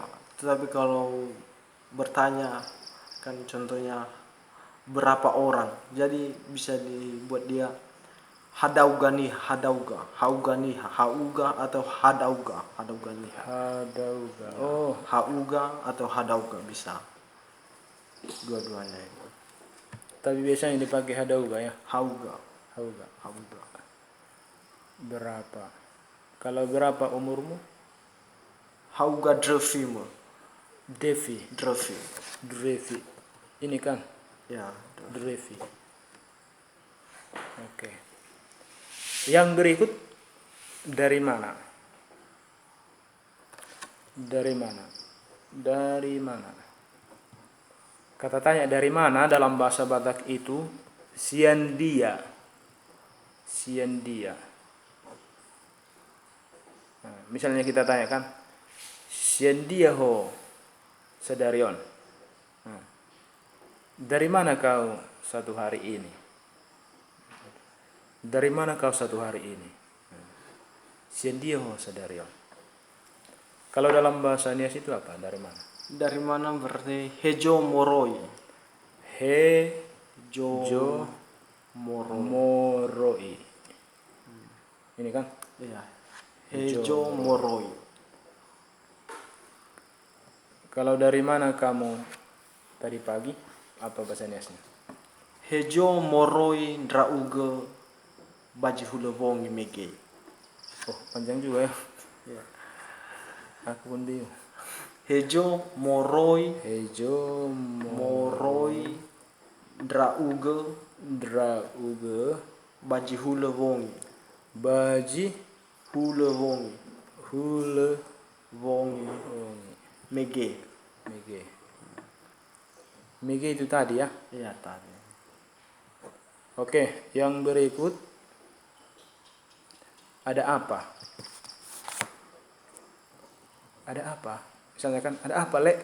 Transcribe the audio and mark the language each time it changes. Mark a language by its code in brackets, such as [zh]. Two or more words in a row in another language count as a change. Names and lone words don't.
[id] Tetapi kalau bertanya kan contohnya berapa orang, jadi bisa dibuat dia hadauga nih, hadauga, hauga nih, hauga atau hadauga, hadauga nih. Hadauga. Oh, Hauga atau hadauga bisa. Dua-duanya itu. tapi biasanya dipakai hadauga ya. Hauga, Hauga. hauga. Berapa? Kalau berapa umurmu? [nia] Hauga drefimu, [id] Devi. drefi. Drevi. Ini kan Ya, Drevi. Oke. Yang berikut dari mana? Dari mana? Dari mana? Kata tanya dari mana dalam bahasa Batak itu siandia. Siandia. Nah, misalnya kita tanyakan [bbc] siandia ho sedarion. [id] Nah, dari mana kau satu hari ini? Dari mana kau satu hari ini? [bbc] Siandia ho sedarion. [id] Kalau dalam bahasa Nias itu apa? Dari mana? dari mana berarti [nia] hejo moroi. [id] He Jo, jo moroi. moroi. Ini kan? Iya. [nia] Hejo moroi. [id] Kalau dari mana kamu tadi pagi? Apa bahasa Niasnya? [nia] Hejo moroi drauge baji hulewongi mege. [id] Oh, panjang juga ya. Ya. Aku pun bingung. [nia] Hejo moroi [id] Hejo [nia] moroi drauge [id] drauge [nia] baji hulewongi. [id] baji Hulewongi. hule Wongi ongi. mege. Mege. Mege itu tadi ya. Iya tadi. Oke, yang berikut ada apa? Ada apa? Misalnya kan ada apa, Lek?